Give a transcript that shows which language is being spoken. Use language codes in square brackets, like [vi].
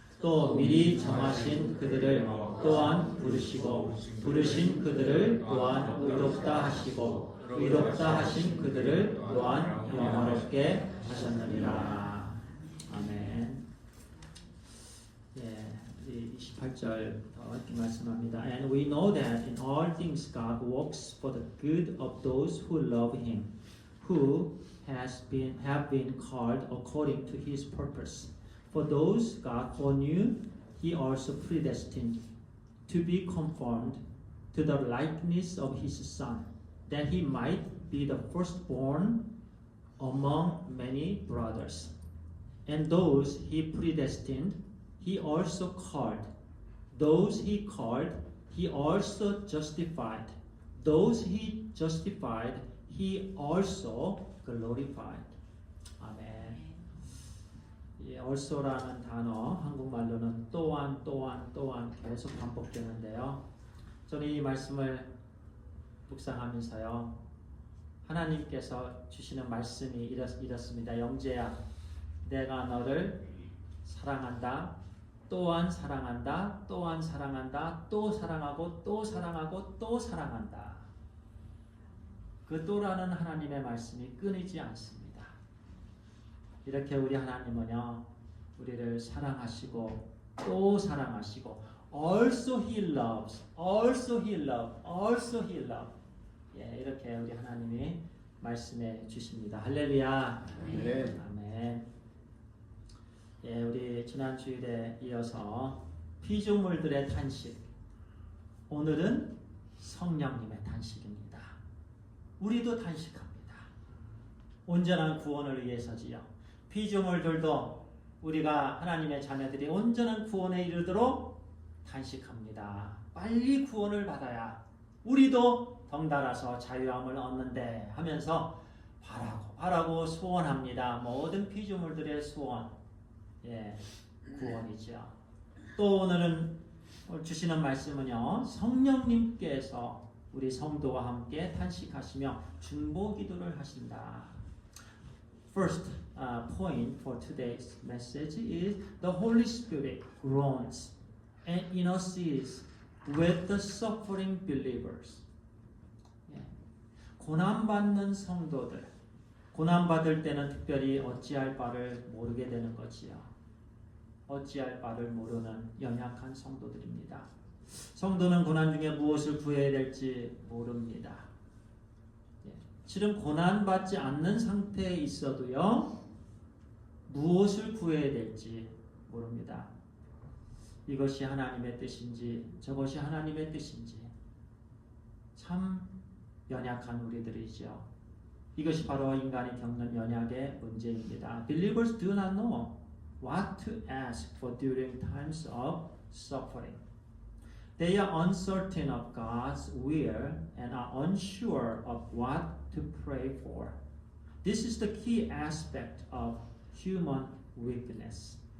[ko] 또 미리 정하신 그들을 또한 부르시고 부르신 그들을 또한 의롭다 하시고 의롭다 하신 그들을 또한 영화롭게 하셨느니라. 아멘. 예, 28절부터 이렇게 말씀합니다. [en] And we know that in all things God works for the good of those who love Him, who have been called according to His purpose. For those God foreknew, He also predestined to be conformed to the likeness of His Son, that He might be the firstborn among many brothers. And those He predestined, He also called. Those He called, He also justified. Those He justified, He also glorified. [ko] 아멘. 이 also라는 단어 한국말로는 또한 계속 반복되는데요. 저는 이 말씀을 묵상하면서요, 하나님께서 주시는 말씀이 이렇습니다. 영재야, 내가 너를 사랑한다, 또한 사랑한다, 또한 사랑한다, 또 사랑하고 또 사랑하고 또 사랑한다. 그 또라는 하나님의 말씀이 끊이지 않습니다. 이렇게 우리 하나님은요, 우리를 사랑하시고 또 사랑하시고 [en] also He loves, also He loves, [ko] also He loves. 예, 이렇게 우리 하나님이 말씀해 주십니다. 할렐루야. 네. 아멘. 예, 우리 지난 주일에 이어서 피조물들의 탄식. 오늘은 성령님의 탄식입니다. 우리도 탄식합니다. 온전한 구원을 위해서지요. 피조물들도 우리가 하나님의 자녀들이 온전한 구원에 이르도록 탄식합니다. 빨리 구원을 받아야 우리도 덩달아서 자유함을 얻는데 하면서 바라고 소원합니다. 모든 피조물들의 소원, 예, 구원이죠. 또 오늘은 주시는 말씀은요, 성령님께서 우리 성도와 함께 탄식하시며 중보 기도를 하신다. [en] First point for today's message is the Holy Spirit groans and intercedes with the suffering believers. [ko] 고난받는 성도들, 고난받을 때는 특별히 어찌할 바를 모르게 되는 거지요. 어찌할 바를 모르는 연약한 성도들입니다. 성도는 고난 중에 무엇을 구해야 될지 모릅니다. 실은 고난받지 않는 상태에 있어도요, 무엇을 구해야 될지 모릅니다. 이것이 하나님의 뜻인지 저것이 하나님의 뜻인지 참 연약한 우리들이죠. 이것이 바로 인간이 겪는 연약의 문제입니다. [en] Believers do not know what to ask for during times of suffering. They are uncertain of God's will and are unsure of what to pray for. This is the key aspect of human weakness.